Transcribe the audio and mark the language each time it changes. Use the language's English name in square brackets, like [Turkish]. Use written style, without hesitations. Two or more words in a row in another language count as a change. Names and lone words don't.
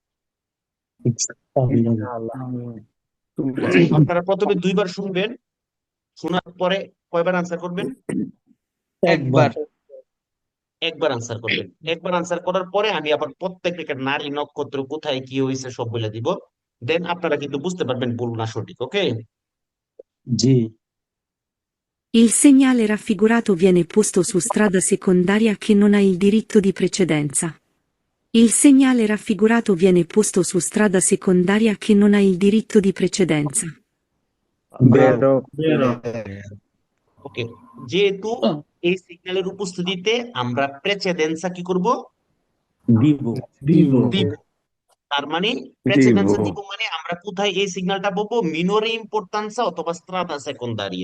[Bangla] আপনারা প্রথমে 2বার শুনবেন, শোনার পরে কয়বার আনসার করবেন? একবার। একবার আনসার করবেন। একবার আনসার করার পরে আমি আবার প্রত্যেকটা নারী নক্ষত্র কোথায় কি হয়েছে সব বলে দিব, দেন আপনারা কিন্তু বুঝতে পারবেন ভুল না সঠিক। ওকে? জি। [Italian] Il segnale raffigurato viene posto su strada secondaria che non ha il diritto di precedenza. Il segnale raffigurato viene posto su strada secondaria che non ha il diritto di precedenza. বেরো [Bangla] ওকে, যেহেতু এই সিগন্যালের উপস্থিতিতে আমরা প্রেসিডেন্সা কি করব? দিব। দিব। তার মানে দিব প্রেসিডেন্সা দিব মানে আমরা কোথায় এই সিগন্যালটা পাবো? [Italian] minore importanza [Bangla] অথবা [Italian] strada secondaria.